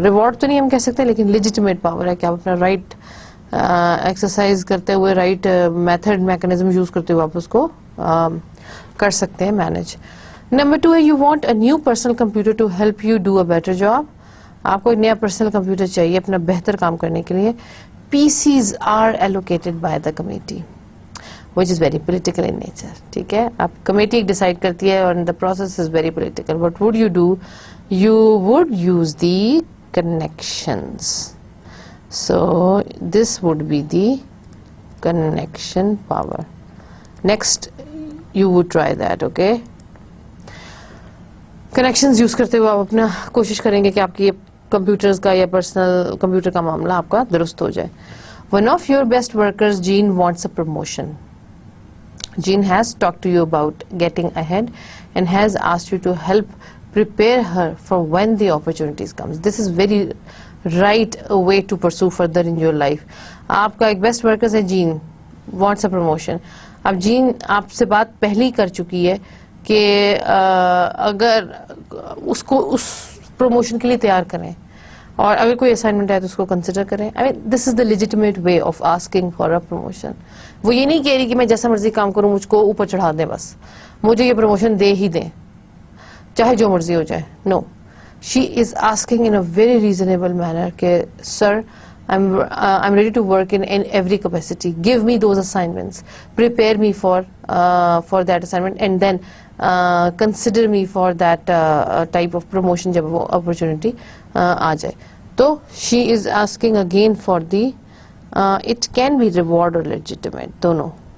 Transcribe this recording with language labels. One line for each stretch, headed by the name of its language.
Urdu: Reward تو نہیں ہم کہہ سکتے لیکن لیجیٹمیٹ پاور ہے کہ آپ اپنا رائٹ ایکسرسائز کرتے ہوئے رائٹ میتھڈ میکنزم یوز کرتے ہوئے آپ اس کو کر سکتے ہیں مینج. نمبر 2 ہے
English: You want a new personal computer to help you do a better job.
Urdu: آپ کو ایک نیا پرسنل کمپیوٹر چاہیے اپنا بہتر کام کرنے کے لیے.
English: PCs are allocated by the committee which is very political in nature.
Urdu: ٹھیک ہے، آپ کمیٹی ڈیسائڈ کرتی ہے اور
English: the process is very political. What would you do? You would use the connections. So this would be the connection power. Next you would try that.
Urdu: Okay, connections use کرتے ہوئے آپ اپنا کوشش کریں گے کہ آپ کی کمپیوٹرز کا یا پرسنل کمپیوٹر کا معاملہ آپ کا درست ہو جائے.
English: One of your best workers, Jean, wants a promotion. Jean has talked to you about getting ahead and has asked you to help prepare her for when the opportunities comes. This is very right way to pursue further in your life.
Urdu: آپ کا ایک best worker ہے Jain,
English: wants a promotion.
Urdu: اب جین آپ سے بات پہلی کر چکی ہے کہ اگر اس کو اس پروموشن کے لیے تیار کریں اور اگر کوئی اسائنمنٹ ہے تو اس کو کنسیڈر کریں.
English: I mean this is the legitimate way of asking for a promotion.
Urdu: وہ یہ نہیں کہہ رہی کہ میں جیسا مرضی کام کروں مجھ کو اوپر چڑھا دیں، بس مجھے یہ پروموشن دے ہی دیں چاہے جو مرضی ہو جائے.
English: no, she is asking in a very reasonable manner
Urdu: کہ سر
English: I'm ready to work in every capacity. Give me those assignments. Prepare me for that assignment and then consider me for that type of promotion
Urdu: جب وہ opportunity آ جائے.
English: تو she is asking again for the it can be reward or legitimate دونوں.